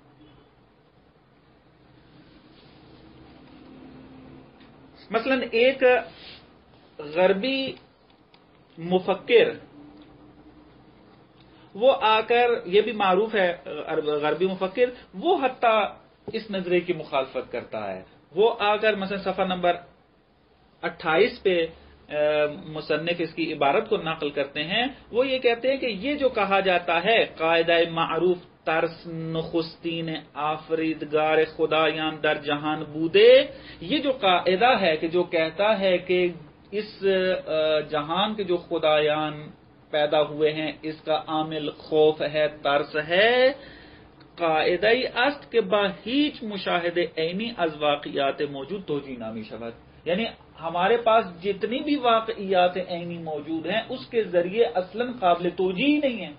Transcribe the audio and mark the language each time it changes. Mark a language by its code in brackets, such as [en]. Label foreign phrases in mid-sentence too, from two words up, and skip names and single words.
[ur] مثلا ایک غربی مفکر وہ آ کر، یہ بھی معروف ہے غربی مفکر، وہ حتیٰ اس نظریے کی مخالفت کرتا ہے۔ وہ آ کر مثلا صفحہ نمبر 28 پہ مصنف اس کی عبارت کو نقل کرتے ہیں، وہ یہ کہتے ہیں کہ یہ جو کہا جاتا ہے [fa] قاعدہ معروف ترس نخستین آفریدگار خدایان در جہان بودے، [ur] یہ جو قاعدہ ہے کہ جو کہتا ہے کہ اس جہان کے جو خدایان پیدا ہوئے ہیں اس کا عامل خوف ہے، ترس ہے، [fa] قاعدہ است کے با ہیچ مشاہد عینی از واقعات موجود توجیہ نامی شود، [ur] یعنی ہمارے پاس جتنی بھی واقعات عینی موجود ہیں اس کے ذریعے اصلاً قابل توجیہ نہیں ہے۔